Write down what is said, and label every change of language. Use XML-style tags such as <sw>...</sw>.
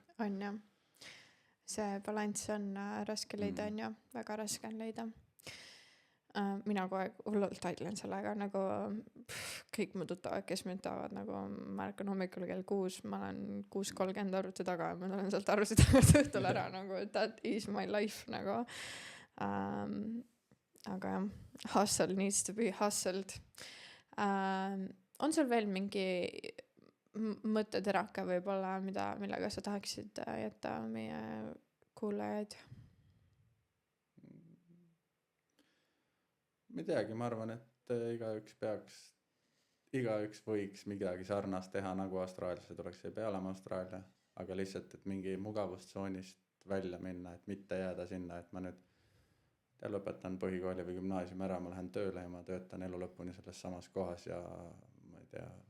<et>On jah. See balanss on raske leida, on ju. Väga raske on leida. Mina kogu aeg hullult taidlen sellega, nagu kõik mu tuttavad, kes mind tahavad, nagu ma ärkan hommikul kell 6, ma olen 6:30 arvuti taga ja ma tulen sealt arvuti taga õhtul ära, nagu</et> <en>that is my life,</en> <et>nagu. Aga jah,</et> <en>hustle needs to be hustled.</en> <et>On sul veel mingi mõtteterake võib-olla, millega sa tahaksid jätta meie kuulajaid? Ma ei teagi, ma arvan, et igaüks võiks midagi sarnast teha, nagu austraallased oleks, ei pea olema Austraalia, aga lihtsalt, et mingi mugavustsoonist välja minna, et mitte jääda sinna, et ma nüüd lõpetan põhikooli või gümnaasiumi ära, ma lähen tööle ja ma töötan elu lõpuni selles samas kohas ja ma ei tea,</et>